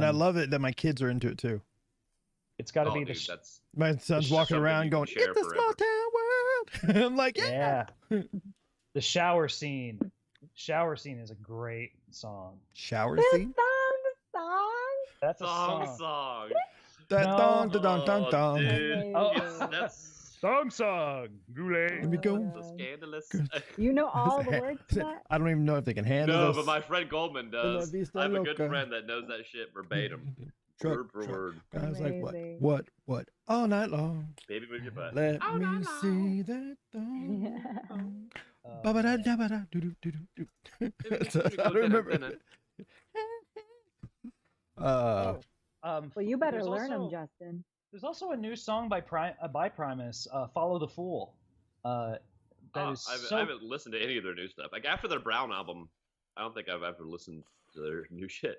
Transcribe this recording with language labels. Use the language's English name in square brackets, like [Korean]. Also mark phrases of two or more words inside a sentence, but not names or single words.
[English] And I love it that my kids are into it too. It's got to Oh, be dude, the. that's My son's walking something around you going, can share "It's a small town world." I'm like, Yeah. The shower scene. Shower scene is a great song. Shower This scene. song. That's a song. song. Dun, No. dun, dun, dun, dun, dun. Dude, Oh. that's Song. Goulet. Let me go. so scandalous. You know all the words to that? I don't even know if they can handle No, this. but my friend Goldman does. Vista I have a good Loca. friend that knows that shit verbatim, Truck, word for truck. word. I was like, Amazing. what, all night long. Baby, move your butt. Let Oh, me no, no. see that thong. Yeah. Ba-ba-da-da-ba-da, doo-doo-doo-doo-doo. I don't remember. Well, Well, you better there's learn them, also- Justin. There's also a new song by Primus, "Follow the Fool." That is I haven't listened to any of their new stuff. Like after their Brown album, I don't think I've ever listened to their new shit.